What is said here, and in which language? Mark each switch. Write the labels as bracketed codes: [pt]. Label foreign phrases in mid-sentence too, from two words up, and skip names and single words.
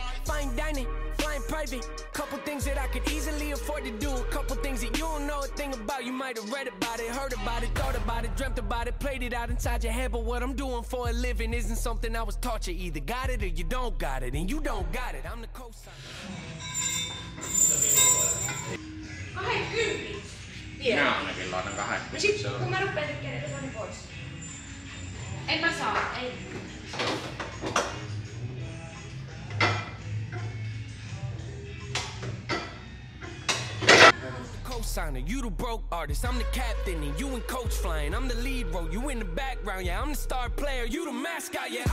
[en] Fine dining, flying private. Couple things that I could easily afford to do. A couple things that you don't know a thing about. You might have read about it, heard about it, thought about it, dreamt about it, played it out inside your head. But what I'm doing for a living isn't something I was taught. You either got it or you don't got it, and you don't got it. I'm the co-signer. 20. [fi] Minä Vielä. ainakin laitan 20. Ja sit kun mä rupeen tekemään niitä toinen pois. En mä saa, ei. [en] Co-signer, you the broke artist, I'm the captain, and you in coach flying. I'm the lead role, you in the background, yeah. I'm the star player, you the mascot, yeah.